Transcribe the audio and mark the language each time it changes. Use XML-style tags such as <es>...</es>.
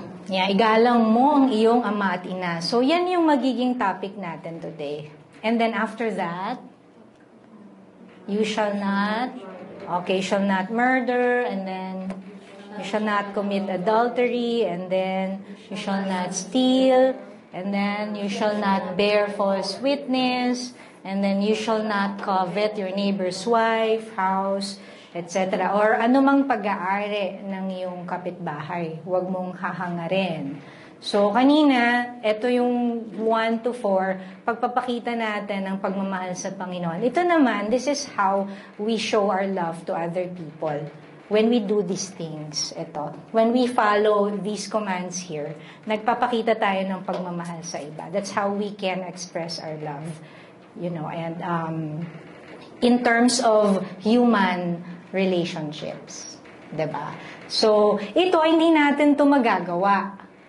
<tl>Yeah, igalang mo ang iyong ama at ina. So, yan yung magiging topic natin today.</tl> <en>And then after that, you shall not murder, and then you shall not commit adultery, and then you shall not steal, and then you shall not bear false witness, and then you shall not covet your neighbor's wife, house, etc.</en> <tl>Or anumang pag-aari ng iyong kapitbahay. Huwag mong hahangarin. So, kanina, ito yung 1 to 4, pagpapakita natin ng pagmamahal sa Panginoon. Ito naman,</tl> <en>this is how we show our love to other people. When we do these things, ito. When we follow these commands here,</en> <tl>nagpapakita tayo ng pagmamahal sa iba.</tl> <en>That's how we can express our love. And in terms of human relationships.</en> <tl>Diba? So, ito, hindi natin ito magagawa.</tl>